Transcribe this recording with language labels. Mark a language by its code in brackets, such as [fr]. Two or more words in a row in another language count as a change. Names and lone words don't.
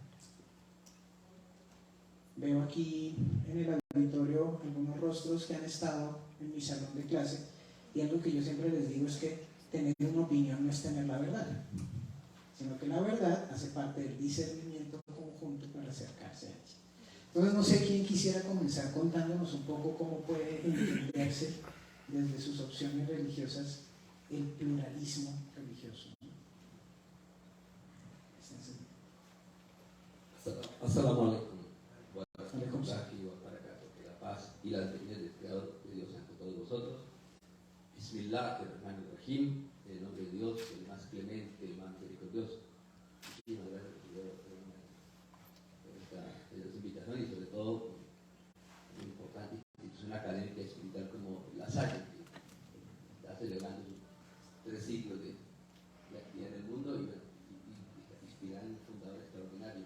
[es] Veo aquí en el auditorio algunos rostros que han estado en mi salón de clase, y algo que yo siempre les digo es que tener una opinión no es tener la verdad, sino que la verdad hace parte del discernimiento conjunto para acercarse a ella. Entonces no sé quién quisiera comenzar contándonos un poco cómo puede entenderse desde sus opciones religiosas el pluralismo religioso. [ar] السلام عليكم ورحمة الله وبركاته. [es] Que la paz y la bendición del Creador de Dios sean con todos vosotros. Bismillahirrahmanirrahim. En el nombre de Dios, el más clemente, el más misericordioso. Muchísimas gracias por esta invitación y sobre todo por una importante institución académica y espiritual como la Salle, que está celebrando sus 3 siglos de actividad en el mundo y inspirar un fundador extraordinario.